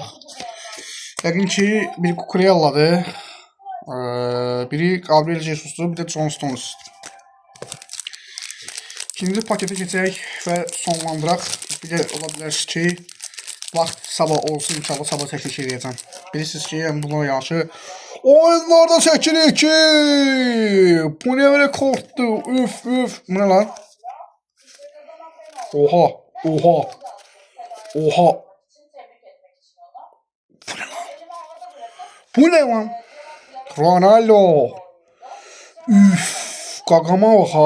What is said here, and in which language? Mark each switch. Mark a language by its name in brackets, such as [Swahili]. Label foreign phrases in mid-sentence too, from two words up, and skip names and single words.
[Azerbaijani] Yəqin ki, biri Kukurelladır, biri Gabriel Jesus'dur, bir də John Stones. İkinci pakete keçək və sonlandıraq. Bir də ola bilər ki, vaxt sabah olsun, inşallah sabah çəkiliş edəcəm. Bilirsiniz ki, yəni buna yanaşı oyunlarda çəkilir ki, [Turkish] bu ne böyle korktu, üf üf, bu ne lan? Oha, oha, oha. Bu ne lan? Ronaldo. Üf, qaqama bak ha.